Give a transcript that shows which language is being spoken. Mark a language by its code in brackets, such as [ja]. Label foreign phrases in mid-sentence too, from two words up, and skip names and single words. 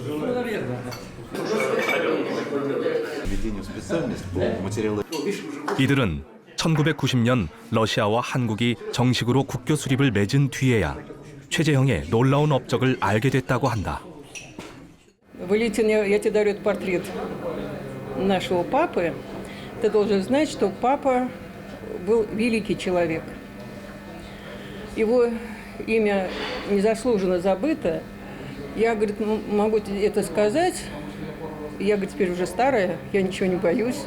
[ko] 이들은 1990년 러시아와 한국이 정식으로 국교 수립을 맺은 뒤에야 최재형의 놀라운 업적을 알게 됐다고 한다. [ru] Валентин, я тебе дарю этот портрет нашего папы. Ты должен знать, что папа был великий человек. Его имя незаслуженно забыто. Я, говорит, могу это сказать. Я, говорит, теперь уже старая, я ничего не боюсь.